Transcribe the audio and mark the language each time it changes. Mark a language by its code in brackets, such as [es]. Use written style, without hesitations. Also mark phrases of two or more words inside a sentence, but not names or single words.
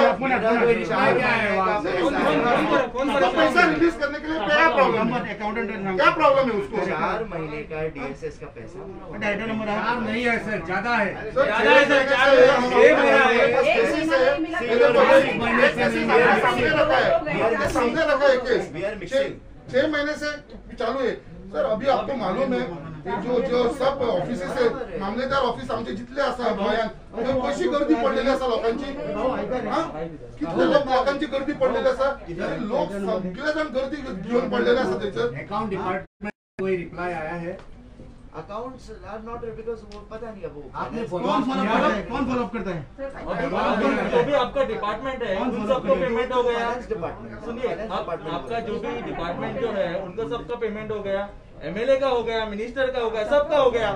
[hi] तो पैसा रिलीज करने के लिए क्या प्रॉब्लम है अकाउंटेंट क्या प्रॉब्लम है उसको 4 महीने का DSS का पैसा [en] director number [hi] नहीं है सर, ज्यादा है। सामने रखा है केस [en] We are mixing. [hi] 6 महीने से चालू है सर। अभी आपको मालूम है जो सब ऑफिस है [kok] मामलेदार ऑफिस आमचे जितले आसा गोंयांत थंय कशी गर्दी पडलेली आसा लोकांची कितले लोकांची गर्दी पडलेली आसा लोक सगळे जण गर्दी घेऊन पडलेले आसा थंयसर। [en] account department [hi] कोई रिप्लाई आया है? [en] accounts are not because [hi] वो पता नहीं अब वो आपने कौन फॉलो अप करता है जो भी आपका डिपार्टमेंट है उन सबको पेमेंट हो गया। डिपार्टमेंट सुनिए आपका जो भी डिपार्टमेंट जो है उनका सबका पेमेंट हो गया, MLA का हो गया, मिनिस्टर का हो गया, सबका हो गया।